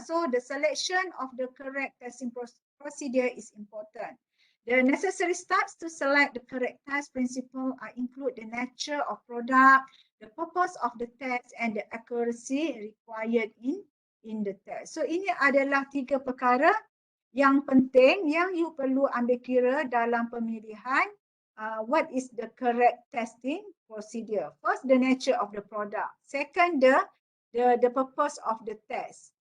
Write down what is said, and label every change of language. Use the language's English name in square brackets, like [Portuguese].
[English] So the selection of the correct testing procedure is important. The necessary steps to select the correct test principle include the nature of product, the purpose of the test and the accuracy required in the test. [Malay] So ini adalah 3 perkara yang penting yang you perlu ambil kira dalam pemilihan [English] what is the correct testing procedure. First, the nature of the product. Second, the purpose of the test.